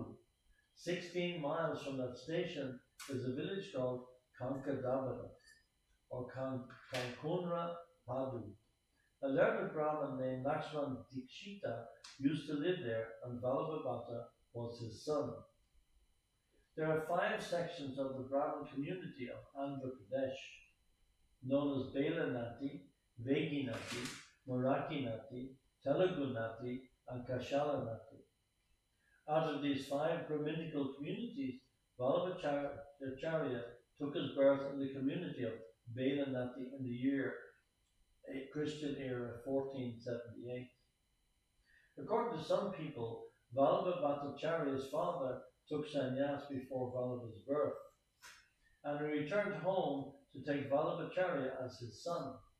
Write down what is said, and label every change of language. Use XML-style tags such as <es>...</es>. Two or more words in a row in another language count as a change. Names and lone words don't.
<en>16 miles from that station is a village called Kankadabada or Kankunra Padu. A learned Brahmin named Lakshman Dikshita used to live there, and Vallabhabata was his son. There are 5 sections of the Brahmin community of Andhra Pradesh, known as Bela Nati, Vegi Nati, Marathi Nati, Telugu Nati, and Kashala Nati. Out of these 5 Brahminical communities, Vallabhacharya took his birth in the community of Bela Nati in the year Christian era 1478. According to some people, Vallabhabhacharya's father took sannyas before Vallabha's birth, and he returned home to take Vallabhacharya as his son.</en>